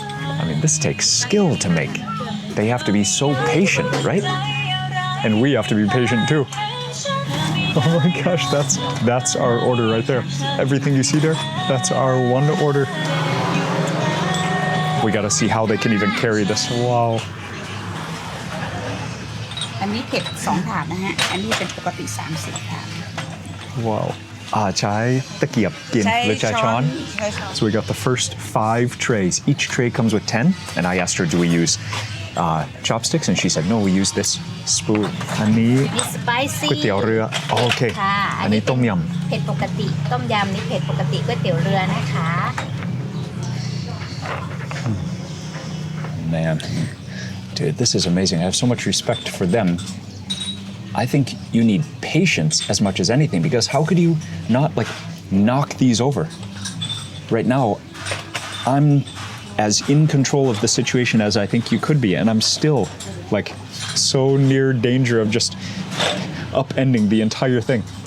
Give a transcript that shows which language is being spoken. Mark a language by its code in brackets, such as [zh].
[en] I mean, this takes skill to make. They have to be so patient, right? And we have to be patient too. Oh my gosh, that's our order right there. Everything you see there, that's our one order. We gotta see how they can even carry this. Wow. [th] อันนี้เผ็ด2 ถาดนะฮะอันนี้เป็นปกติ30 ถาด [en] Wow. [th] ใช้ตะเกียบกินหรือใช้ช้อน [en] So we got the first 5 trays. Each tray comes with 10, and I asked her, do we use chopsticks, and she said no, we use this spoon. [th] อันนี้ก๋วยเตี๋ยวเรือโอเคอันนี้ต้มยำเผ็ดปกติต้มยำนี่เผ็ดปกติก๋วยเตี๋ยวเรือนะคะ [en] Man, dude, this is amazing. I have so much respect for them. I think you need patience as much as anything, because how could you not like knock these over? Right now, I'm as in control of the situation as I think you could be, and I'm still like so near danger of just upending the entire thing.